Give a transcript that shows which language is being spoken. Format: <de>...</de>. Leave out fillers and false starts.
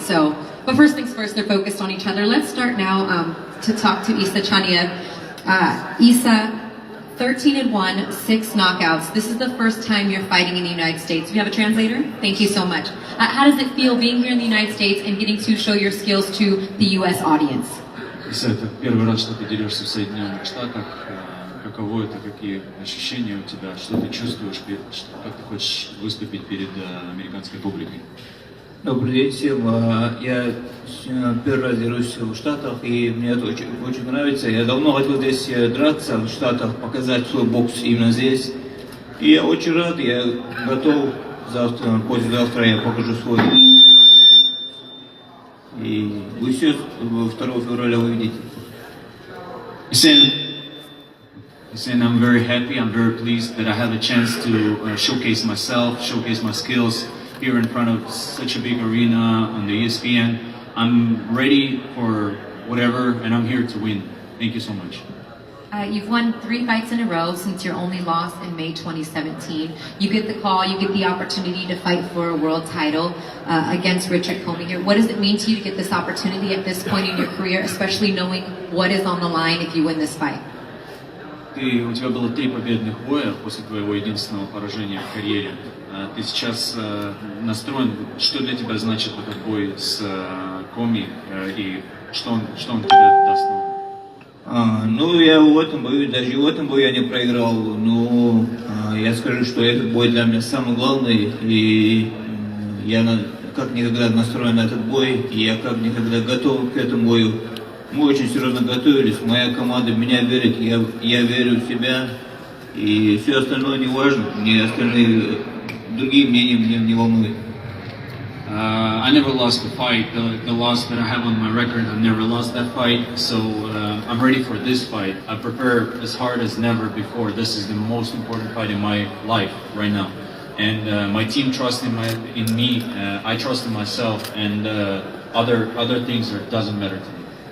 <en>So, but first things first, they're focused on each other. Let's start now to talk to Isa Chaniev. Isa, 13-1, 6 knockouts. This is the first time you're fighting in the United States. Do you have a translator? Thank you so much. How does it feel being here in the United States and getting to show your skills to the U.S. audience?</en> <ru>Иса, это первый раз, что ты дерешься в Соединенных Штатах. Каково это, какие ощущения у тебя, что ты чувствуешь, как ты хочешь выступить перед американской публикой? Добрый день всем. Я первый раз дерусь в Штатах, и мне это очень нравится. Я давно хотел здесь драться, в Штатах, показать свой бокс именно здесь. И я очень рад, я готов. Завтра, послезавтра я покажу свой. И вы все 2 февраля увидите.</ru> <en>Saying I'm very happy, I'm very pleased that I have a chance to showcase myself, showcase my skills here in front of such a big arena on the ESPN. I'm ready for whatever, and I'm here to win. Thank you so much. You've won 3 fights in a row since your only loss in May 2017. You get the call, you get the opportunity to fight for a world title against Richard Commey here. What does it mean to you to get this opportunity at this point in your career, especially knowing what is on the line if you win this fight?</en> <ru>У тебя было 3 победных боя после твоего единственного поражения в карьере. Ты сейчас настроен, что для тебя значит этот бой с Commey и что он тебе даст? Ну, я в этом бою, даже в этом бою я не проиграл. Но я скажу, что этот бой для меня самый главный. И я как никогда настроен на этот бой. И я как никогда готов к этому бою. Мы очень серьезно готовились, моя команда в меня верит, я верю в себя, и все остальное не важно, мне остальные другие мнения меня не волнуют.</ru> <en>I never lost a fight. The loss that I have on my record, I've never lost that fight. So I'm ready for this fight. I prepare as hard as never before. This is the most important fight in my life right now. And my team trusts in me. I trust in myself, and other things doesn't matter to me.</en>